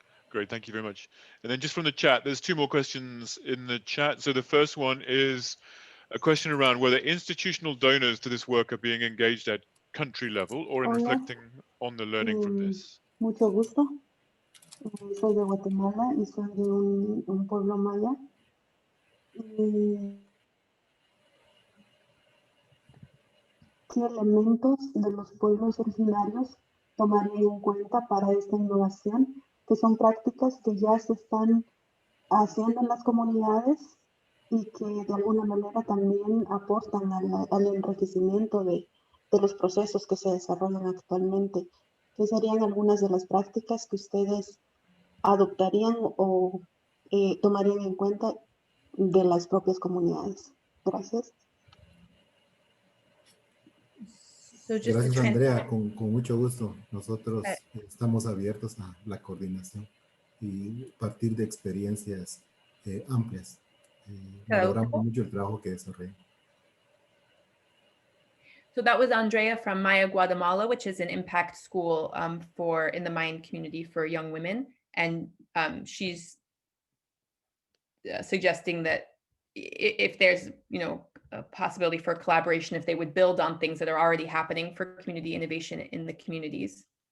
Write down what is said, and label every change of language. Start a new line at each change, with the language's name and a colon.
English: Great, thank you very much. And then just from the chat, there's two more questions in the chat. So the first one is a question around whether institutional donors to this work are being engaged at country level or in
Spanish: Hola.
English: reflecting on the learning from this.
Spanish: Mucho gusto. Soy de Guatemala y soy de un pueblo maya. Y ¿qué elementos de los pueblos originarios tomarían en cuenta para esta innovación? Que son prácticas que ya se están haciendo en las comunidades y que de alguna manera también aportan al enriquecimiento de los procesos que se desarrollan actualmente. ¿Qué serían algunas de las prácticas que ustedes adoptarían o tomarían en cuenta de las propias comunidades? Gracias. Gracias, Andrea. Con mucho gusto. Nosotros estamos abiertos a la coordinación y partir de experiencias amplias. Valoramos mucho el trabajo que desarrollan.
English: So that was Andrea from Maya Guatemala, which is an impact school in the Mayan community for young women. And she's suggesting that if there's, a possibility for collaboration, if they would build on things that are already happening for community innovation in the communities.